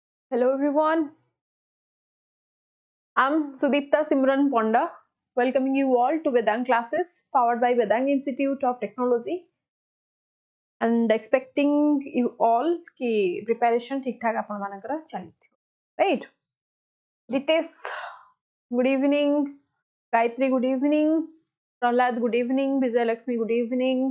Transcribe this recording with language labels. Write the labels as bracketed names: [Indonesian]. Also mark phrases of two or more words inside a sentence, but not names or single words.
[English] Hello everyone, I'm Sudipta Simran Ponda, welcoming you all to Vedang classes powered by Vedang Institute of Technology and expecting you all ki preparation [Odia] ଠିକ ଠାକ ଆପଣ ମାନଙ୍କର ଚାଲିଥିଓ, [English] right? Ritesh, good evening. Gayatri, good evening. Prahlad, good evening. Vijay Lakshmi, good evening.